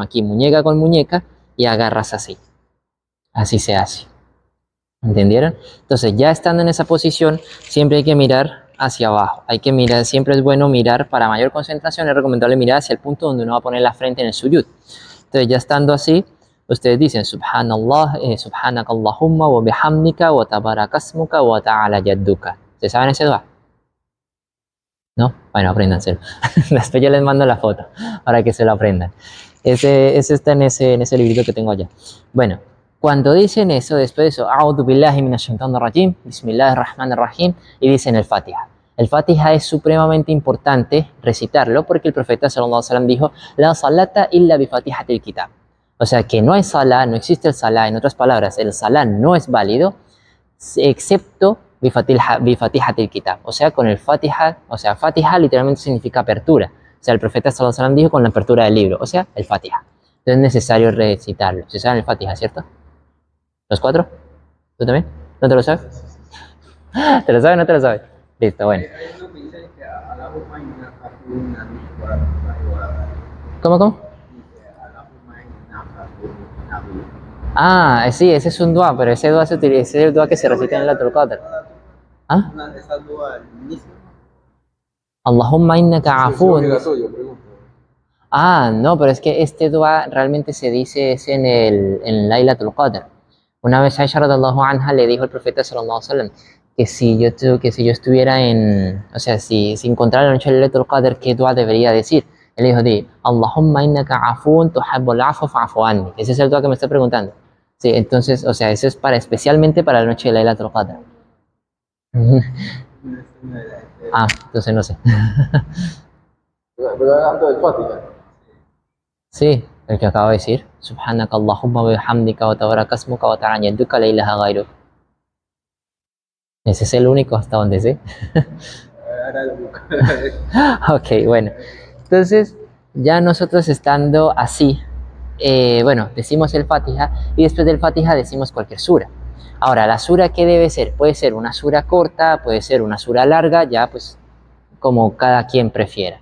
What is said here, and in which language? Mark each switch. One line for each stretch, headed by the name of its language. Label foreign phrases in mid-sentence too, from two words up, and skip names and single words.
Spanish: Aquí, muñeca con muñeca, y agarras así. Así se hace. ¿Entendieron? Entonces, ya estando en esa posición, siempre hay que mirar hacia abajo. Hay que mirar, siempre es bueno mirar, para mayor concentración es recomendable mirar hacia el punto donde uno va a poner la frente en el suyud. Entonces, ya estando así, ustedes dicen
Arabic: سبحان الله، سبحانك اللهم وبحمدك وتبارك اسمك وتعالى جدك.
Spanish: ¿Se saben ese dua? ¿No? Bueno, apréndanselo. Después yo les mando la foto para que se lo aprendan. Ese está en ese librito que tengo allá. Bueno, cuando dicen eso, después de eso,
Arabic: أعوذ بالله من الشيطان الرجيم، بسم الله الرحمن الرحيم,
Spanish: y dicen el Fatiha. El Fatiha es supremamente importante recitarlo porque el profeta
Arabic: صلى الله عليه وسلم
Spanish: dijo,
Arabic: لا صلاة إلا بفاتحة الكتاب.
Spanish: O sea que no hay salah, no existe el salah, en otras palabras, el salah no es válido excepto
Arabic: بفاتحة الكتاب,
Spanish: o sea, con el Fatiha, o sea, Fatiha literalmente significa apertura. O sea, el profeta
Arabic: صلى الله عليه وسلم
Spanish: dijo con la apertura del libro, o sea, el Fatiha. Entonces es necesario recitarlo. ¿Se saben el Fatiha, cierto? ¿Los cuatro? ¿Tú también? ¿No te lo sabes? ¿Te lo sabes o no te lo sabes? Listo, bueno. Hay uno que dice que
Arabic: اللهم إنك كنا
Spanish: ¿Cómo? Ah, sí, ese es un dua, pero ese dua ese es el dua que se recita en el Lailatul Qadr. ¿Ah? Una de esas dudas al inicio.
Arabic: اللهم إنك عفو.
Spanish: Era tuyo, pregunto. Ah, no, pero es que este dua realmente se dice es en Lailatul Qadr. Una vez Aisha
Arabic: رضي الله عنها
Spanish: le dijo al profeta
Arabic: صلى الله عليه وسلم
Spanish: que si yo estuviera o sea, si encontrara la noche de Lailatul Qadr, ¿qué dua debería decir? Él dijo,
Arabic: اللهم إنك عفو تحب العفو فاعف عني.
Spanish: Ese es el dua que me está preguntando. Sí, entonces, o sea, eso es especialmente para la noche de Lailatul Qadr. Ah, entonces no sé. Pero antes del Fátima. Sí, el que acabo de decir.
Arabic: سبحانك اللهم وبحمدك وتبارك اسمك وتعالى جدك لا إله غيرك.
Spanish: Ese es el único hasta donde sé. Ahora lo busco. Ok, bueno. Entonces, ya nosotros estando así, bueno, decimos el Fatiha y después del Fatiha decimos cualquier sura. Ahora, la sura, ¿qué debe ser? Puede ser una sura corta, puede ser una sura larga, ya pues como cada quien prefiera.